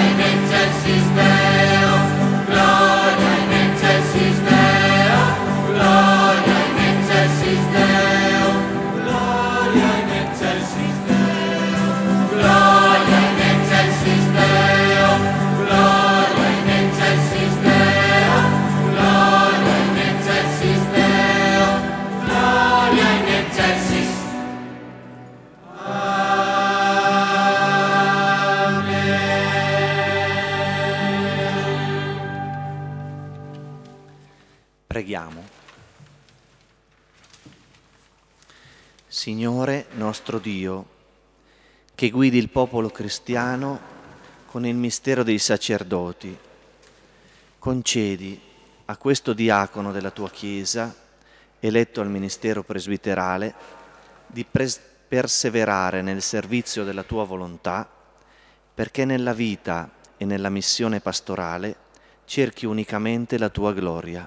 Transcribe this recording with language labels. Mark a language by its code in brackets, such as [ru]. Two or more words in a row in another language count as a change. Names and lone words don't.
[la] in excelsis Deo, gloria in excelsis Deo, gloria in excelsis Deo, gloria in excelsis Deo, gloria in excelsis Deo, gloria in excelsis Deo, gloria in excelsis Deo, gloria in excelsis. [it] Preghiamo. Signore nostro Dio, che guidi il popolo cristiano con il mistero dei sacerdoti, concedi a questo diacono della tua Chiesa, eletto al ministero presbiterale, di perseverare nel servizio della tua volontà, perché nella vita e nella missione pastorale cerchi unicamente la tua gloria.